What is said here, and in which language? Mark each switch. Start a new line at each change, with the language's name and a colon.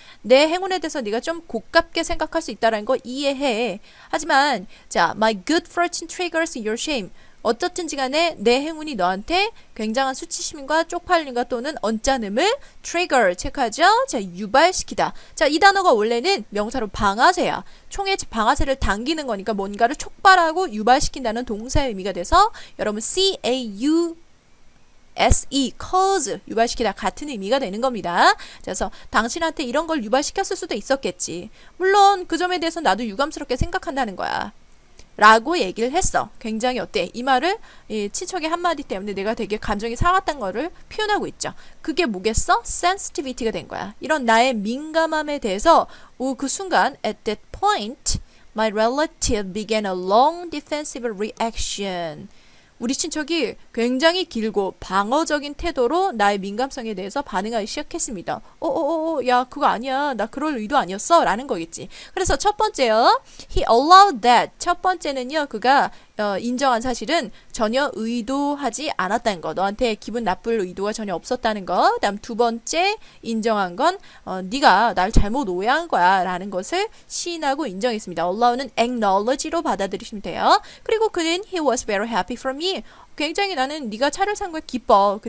Korean: 내 행운에 대해서 네가 좀 고깝게 생각할 수 있다는 거 이해해. 하지만 자,
English: my good fortune triggers your shame.
Korean: 어떻든지 간에 내 행운이 너한테 굉장한 수치심과 쪽팔림과 또는 언짢음을 trigger 체크하죠. 자, 유발시키다. 자, 이 단어가 원래는 명사로 방아쇠야. 총의 방아쇠를 당기는 거니까 뭔가를 촉발하고 유발시킨다는 동사의 의미가 돼서 여러분 C-A-U SE, cause, 유발시키다 같은 의미가 되는 겁니다. 그래서 당신한테 이런 걸 유발시켰을 수도 있었겠지. 물론 그 점에 대해서 나도 유감스럽게 생각한다는 거야. 라고 얘기를 했어. 굉장히 어때? 이 말을 친척의 한마디 때문에 내가 되게 감정이 상했다는 거를 표현하고 있죠. 그게 뭐겠어? sensitivity가 된 거야. 이런 나의 민감함에 대해서 그 순간
English: at that point, my relative began a long defensive reaction.
Korean: 우리 친척이 굉장히 길고 방어적인 태도로 나의 민감성에 대해서 반응하기 시작했습니다. 야, 그거 아니야. 나 그럴 의도 아니었어. 라는 거겠지. 그래서 첫 번째요.
English: He allowed that.
Korean: 첫 번째는요, 그가 인정한 사실은 전혀 의도하지 않았다는 거. 너한테 기분 나쁠 의도가 전혀 없었다는 거. 그다음 두 번째 인정한 건 네가 날 잘못 오해한 거야 라는 것을 시인하고 인정했습니다. allow는 acknowledge로 받아들이시면 돼요. 그리고 그는
English: he was very happy for me.
Korean: 굉장히 나는 네가 차를 산 거에 기뻐.